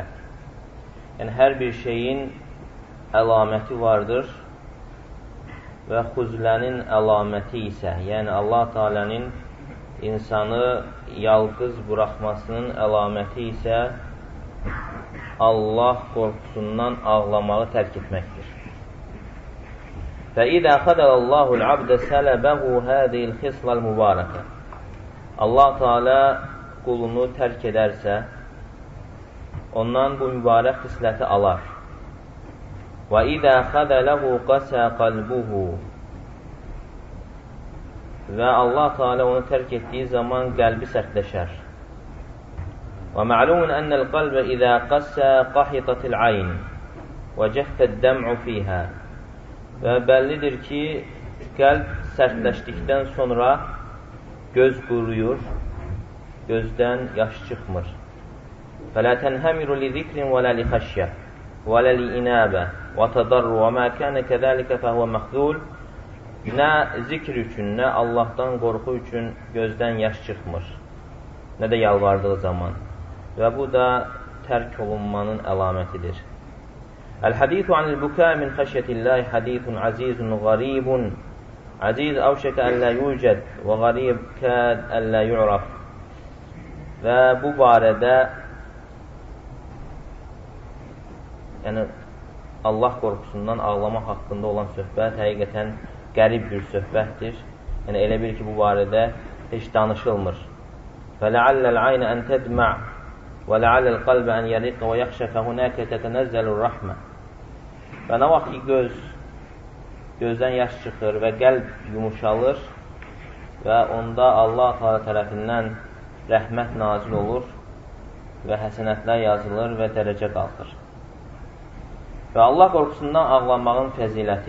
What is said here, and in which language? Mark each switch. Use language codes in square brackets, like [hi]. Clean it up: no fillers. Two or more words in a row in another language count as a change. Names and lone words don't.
[az] Yəni hər bir şeyin əlaməti vardır və xuzlənin əlaməti isə, yəni Allah Teala'nın insanı yalqız buraxmasının əlaməti isə Allah qorxusundan ağlamağı tərk etməkdir. [ar] فَإِذَا خَذَلَ اللّٰهُ الْعَبْدَ سَلَبَهُ هَذِهِ الْخِصْلَ الْمُبَارَكَةِ [az] Allah Teala qulunu tərk edərsə, ondan bu mübarək xisləti alar. [ar] وَإِذَا خَذَلَهُ قَسَى قَلْبُهُ [az] Və Allah Teala onu tərk etdiyi zaman qəlbi sərtləşər. [ar] وَمَعْلُومٌ أَنَّ الْقَلْبَ إِذَا قَسَى قَحِطَتِ الْعَيْنِ وَجَفَّ الدَّمْعُ فِيهَا [az] Və bəllidir ki, qəlb sərtləşdikdən sonra göz quruyur, gözdən yaş çıxmır. [ar] فَلَا تَنْهَمِرُ لِذِكْرٍ وَلَا لِخَشْيَةٍ وَلَا لِإِنَابَةٍ وَتَضَرُّ وَمَا كَانَ كَذَلِكَ فَهُوَ مَخْذُولٌ [az] Nə zikr üçün, nə Allahdan qorxu üçün gözdən yaş çıxmır, nə də yalvardığı zaman. Və bu da tərk olunmanın əlamətidir. [ar] الحديث عن البكاء من خشية الله حديث عزيز غريب. عزيز يوشك ألا يوجد وغريب كاد ألا يعرف. [az] Və bu barədə yəni Allah qorxusundan ağlamaq haqqında olan söhbət həqiqətən qərib bir söhbətdir. Yəni elə bil ki, bu barədə heç danışılmır. [ar] فَلَعَلَّ الْعَيْنَ أَنْ تَدْمَعْ وَلَعَلَّ الْقَلْبَ أَنْ يَرِقَ وَيَخْشَ فَهُنَاكَ تَتَنَزَّلُ الرَّحْمَةِ [az] Və nə vaxt ki, gözdən yaş çıxır və qəlb yumuşalır və onda Allah Teala tərəfindən rəhmət nazil olur və həsənətlər yazılır və dərəcə qalxır. Və Allah qorxusundan ağlanmağın fəziləti.